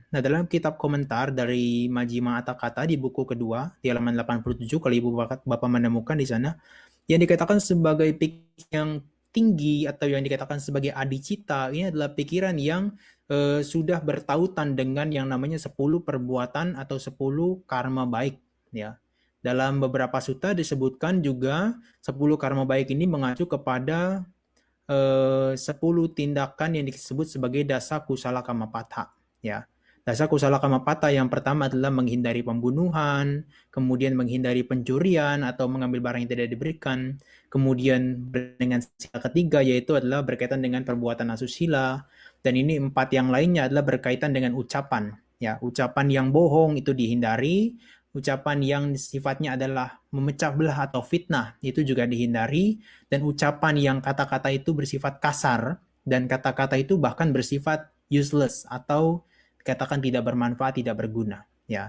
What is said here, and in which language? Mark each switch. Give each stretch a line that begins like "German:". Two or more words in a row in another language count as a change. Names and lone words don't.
Indonesian: Nah, dalam kitab komentar dari Majjhima Atthakatha di buku kedua, di halaman 87, kalau Ibu Bapak menemukan di sana, yang dikatakan sebagai pikiran yang tinggi atau yang dikatakan sebagai adicita, ini adalah pikiran yang sudah bertautan dengan yang namanya 10 perbuatan atau 10 karma baik. Ya. Dalam beberapa sutta disebutkan juga 10 karma baik ini mengacu kepada 10 tindakan yang disebut sebagai
Pali: dasa kusala kamapatha.
Indonesian: Ya.
Pali: Dasa kusala kamapatha
Indonesian: yang pertama adalah menghindari pembunuhan, kemudian menghindari pencurian atau mengambil barang yang tidak diberikan, kemudian dengan sila ketiga yaitu adalah berkaitan dengan perbuatan asusila, dan ini 4 yang lainnya adalah berkaitan dengan ucapan. Ya, ucapan yang bohong itu dihindari, ucapan yang sifatnya adalah memecah belah atau fitnah itu juga dihindari, dan ucapan yang kata-kata itu bersifat kasar dan kata-kata itu bahkan bersifat useless atau katakan tidak bermanfaat, tidak berguna, ya.